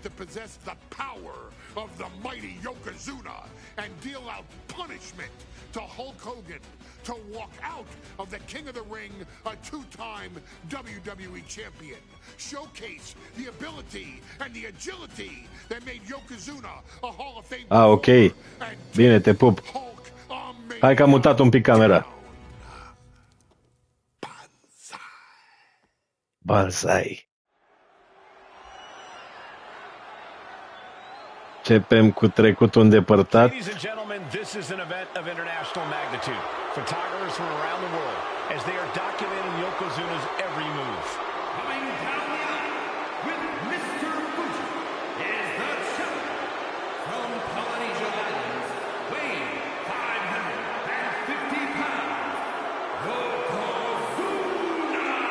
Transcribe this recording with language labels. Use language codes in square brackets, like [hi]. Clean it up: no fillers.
[en] Possess the power of the mighty Yokozuna and deal out punishment to Hulk Hogan to walk out of the King of the Ring, a two-time WWE champion. Showcase the ability and the agility that made Yokozuna a Hall of Fame. [ro] Ah, ok. Bine, te pup. Hai că am mutat un pic camera. Banzai. Începem cu trecutul îndepărtat. [en] Ladies and gentlemen, this is an event of international magnitude. Photographers from around the world as they are documenting Yokozuna's every move. Coming down the aisle with Mr. Fuji is the champion from Polynesia Islands, weighing 550 pounds, Yokozuna!